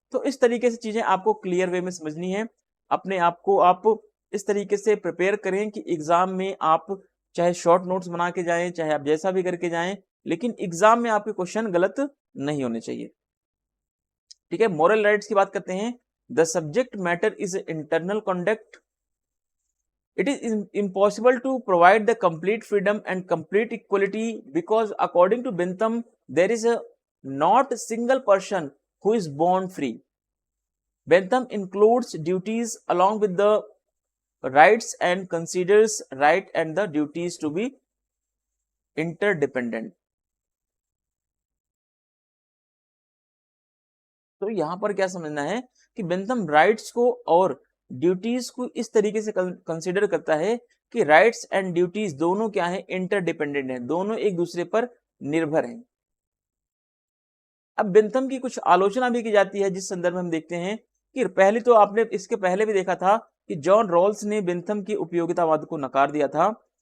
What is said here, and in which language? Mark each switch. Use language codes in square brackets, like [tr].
[hi] तो इस तरीके से चीजें आपको क्लियर वे में समझनी है। अपने आप को आप इस तरीके से प्रिपेयर करें कि एग्जाम में आप चाहे शॉर्ट नोट्स बना के जाएं, चाहे आप जैसा भी करके जाएं, लेकिन एग्जाम में आपके क्वेश्चन गलत नहीं होने चाहिए। ठीक है, मोरल राइट्स की बात करते हैं। [en] The subject matter is internal conduct. It is impossible to provide the complete freedom and complete equality because according to Bentham there is a not single person who is born free. Bentham includes duties along with the rights and considers right and the duties to be interdependent. [hi] तो यहां पर क्या समझना है कि Bentham rights को और duties को इस तरीके से कंसीडर करता है कि राइट्स एंड ड्यूटीज दोनों क्या है? इंटरडिपेंडेंट हैं, दोनों एक दूसरे पर निर्भर हैं। अब बेंथम की कुछ आलोचना भी की जाती है, जिस संदर्भ में हम देखते हैं कि पहले तो आपने इसके पहले भी देखा था कि जॉन रॉल्स ने बेंथम की उपयोगितावाद को नकार दिया था।